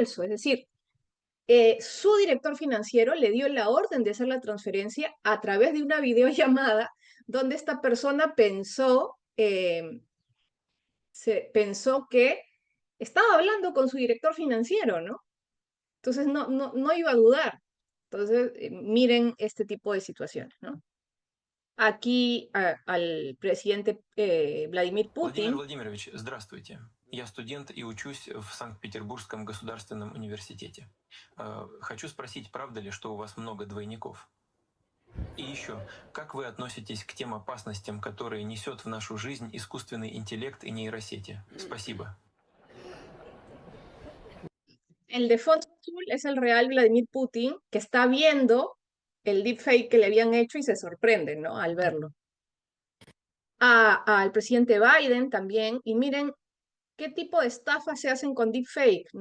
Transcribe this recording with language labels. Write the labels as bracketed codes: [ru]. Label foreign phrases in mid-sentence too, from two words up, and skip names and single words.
[es] Es decir, su director financiero le dio la orden de hacer la transferencia a través de una videollamada donde esta persona pensó que estaba hablando con su director financiero, ¿no? Entonces no iba a dudar. Entonces, miren este tipo de situaciones, ¿no? Aquí al presidente Vladimir [ru] Владимир [es] Putin. [ru] Владимирович, здравствуйте. Я студент и учусь в Санкт-Петербургском государственном университете. Хочу спросить, правда ли, что у вас много двойников? И еще, как вы относитесь к тем опасностям, которые несет в нашу жизнь искусственный интеллект и нейросети? Спасибо. [es] El de fondo azul es el real Vladimir Putin, que está viendo el deepfake que le habían hecho y se sorprende, ¿no? Al verlo. Al presidente Biden también, y miren qué tipo de estafas se hacen con deepfake, ¿no?